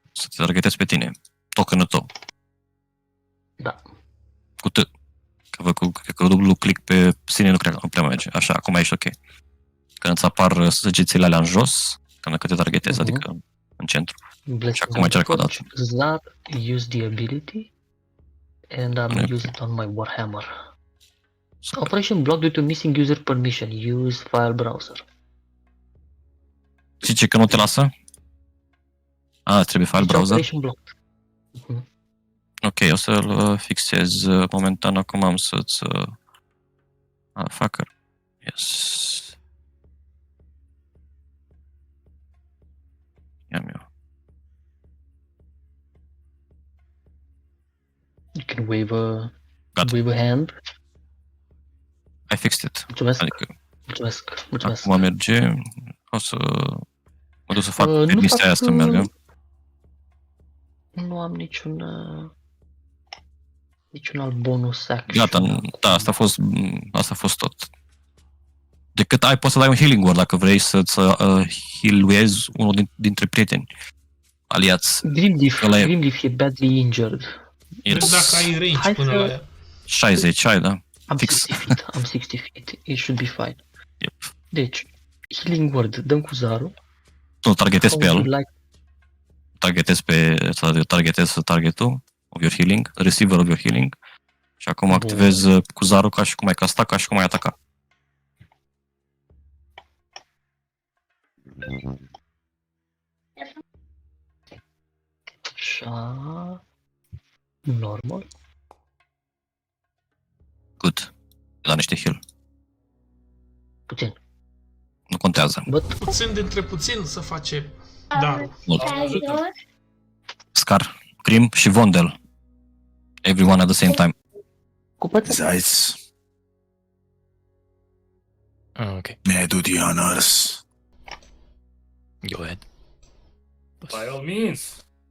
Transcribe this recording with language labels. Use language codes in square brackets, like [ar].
[ro] Să te targetezi pe tine. Tokenul tău. Da. Cu T. Că dublu click pe sine nu prea merge. Așa, acum ești ok. Când îți apar săgețile alea în jos, când te targetezi, adică în centru. Și acum încearcă o dată. [en] That use the ability and I'm use it on my Warhammer. Operation blocked due to missing user permission. Use file browser. [ro] Zice că nu te lasă? Trebuie file browser. [en] Operation blocked. [ro] Ok, o să-l fixez momentan. Acum am să-ți... [en] fucker. Yes. [ro] Ia-mi eu. [en] You can wave a hand. I fixed it. [ro] Mulțumesc. Adică, Mulțumesc. acum merge. O să mă duc să fac permisia aia să meargă. Nu am niciun alt bonus action. Gata, da, asta a fost tot. Decât poți să dai un healing word dacă vrei să-ți healuezi unul dintre prieteni aliați. [en] Grimleaf e badly injured. Yes. [ro] Dacă ai range până la ea. 60 ai, da. [en] Am 60 feet. It should be fine. Yep. [ro] Deci, healing word, dăm cu Zaru. Nu, targetezi pe el. Targetezi targetul [en] of your healing, receiver of your healing. [ro] Și acum activez cu Zaru ca și cum ai castat, ca și cum ai ataca. Așa. Normal. Good. La niște heal. Puțin. Nu contează. Puțin dintre puțin să face darul. Scar, Grim și Vondel. [en] Everyone at the same time. Zeiss, Okay, may I do the honors? go ahead. By all means.